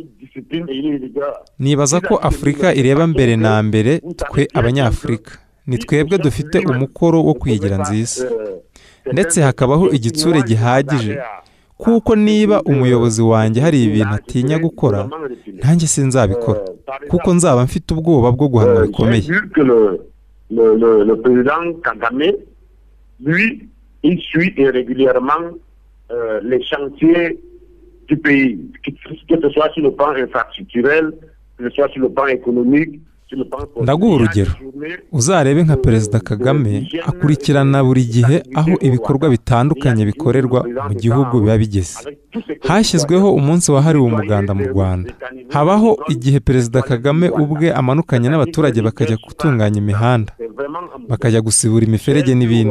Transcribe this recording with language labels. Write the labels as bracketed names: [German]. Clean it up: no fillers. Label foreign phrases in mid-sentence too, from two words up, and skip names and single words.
[Kinyarwanda] Nibaza ko Afurika ireba mbere na mbere twe abanyafurika. Ni twebwe dufite umukoro wo kwigira nziza, ndetse hakabaho igitsure gihagije kuko niba umuyobozi wanjye hari ibintu atinya gukora nanjye sinzabikora kuko nzaba mfite ubwoba bwo guhanwa bikomeye. [French] Le président Kagame, lui, il suit régulièrement les chantiers du pays, que ce soit sur le plan infrastructurel, que ce soit sur le plan économique. [Kinyarwanda] Ndaguha urugero, uzarebe nka Perezida Kagame akurikirana buri gihe aho ibikorwa bitandukanye bikorerwa mu gihugu biba bigeze. Hashyizweho umunsi wahariwe umuganda mu Rwanda. Habaho igihe Perezida Kagame ubwe amanukanye n'abaturage bakajya gutunganya imihanda, bakajya gusibura imiferege n'ibindi.